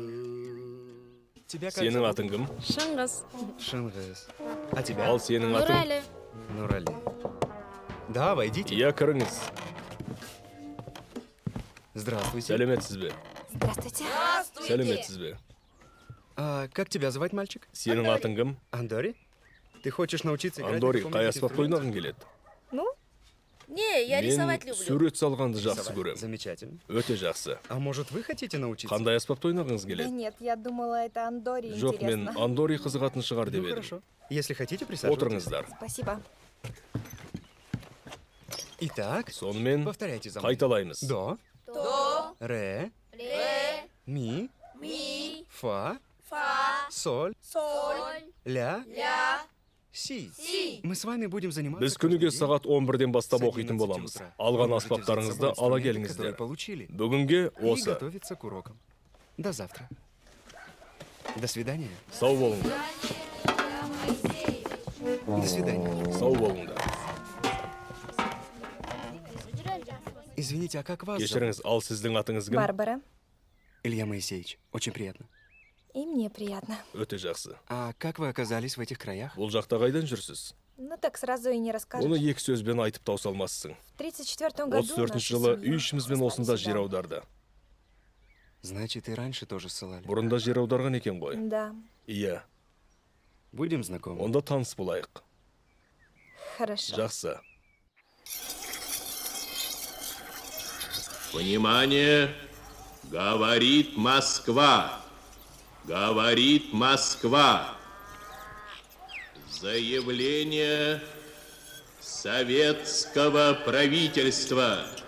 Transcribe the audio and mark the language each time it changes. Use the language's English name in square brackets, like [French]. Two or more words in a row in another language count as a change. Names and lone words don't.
[Kazakh] Сенің атың кім? Шыңғыс. [Russian] А тебя? [Kazakh] Ал сенің атың? Нурали. [Russian] Да, войдите. [Kazakh] Я кіріңіз. [Russian] Здравствуйте. [Kazakh] Сәлеметсіз бе? [Russian] Здравствуйте. [Kazakh] Сәлеметсіз бе? [Russian] Как тебя звать, мальчик? [Kazakh] Сенің атың кім? Андори. [Russian] Ты хочешь научиться играть? [Kazakh] Андори, қай аспапта ойнағың келеді? [Russian] Ну? Не, я рисовать [Kazakh] Мен [Russian] люблю. [Kazakh] сурет салғанды жақсы көрем. [Russian] Замечательно. [Kazakh] Өте жақсы. [Russian] А может, вы хотите научиться? [Kazakh] Қандай аспапта ойнағыңыз [Russian] Да [Kazakh] келеді? [Russian] нет, я думала, это Андори [Kazakh] Жоқ, мен Андори қызығатын шығар деп [Russian] Ну, [Kazakh] едім. [Russian] хорошо. Если хотите, присаживайтесь. [Kazakh] Отырыңыздар. [Russian] Спасибо. Итак, [Kazakh] Сонымен [Russian] повторяйте за мной. [Kazakh] қайталаймыз. [Russian] До, До, ре, ре, ми, ми, фа, фа, соль, соль, ля, ля, си. си. Мы с вами будем заниматься... [Kazakh] Біз күніге сағат 11-ден бастап [Russian] С [Kazakh] оқитын [Russian] 11 [Kazakh] боламыз. [Russian] утра. [Kazakh] Алған [Russian] Вы можете взять с [Kazakh] аспаптарыңызды [Russian] собой [Kazakh] ала [Russian] инструменты, [Kazakh] келіңіздер. [Russian] которые получили. [Kazakh] Бүгінге [Russian] И [Kazakh] осы. [Russian] готовиться к урокам. До завтра. До свидания. [Kazakh] Сау болыңдар. [Russian] До свидания. [Kazakh] Сау болыңдар. [Russian] Извините, а как вас зовут? [Kazakh] Кешіріңіз, ал сіздің атыңыз кім? [Russian] Барбара. Илья Моисеевич. Очень приятно. И мне приятно. [Kazakh] Өте жақсы. [Russian] А как вы оказались в этих краях? [Kazakh] Бұл жақта қайдан жүрсіз? [Russian] Ну так сразу и не расскажешь. [Kazakh] Оны екі сөзбен айтып тауса алмассың. [Russian] В 34-м году [Kazakh] 34 жылы үй ішімізбен осында жер аударды. [Russian] Значит, и раньше тоже ссылали. [Kazakh] Бұрында жер аударған екен ғой? [Russian] Да, [Kazakh] Иә. [Russian] Будем знакомы? [Kazakh] Онда таныс болайық. [Russian] хорошо. [Kazakh] Жақсы. [Russian] Внимание! Говорит Москва! Говорит Москва! Заявление советского правительства.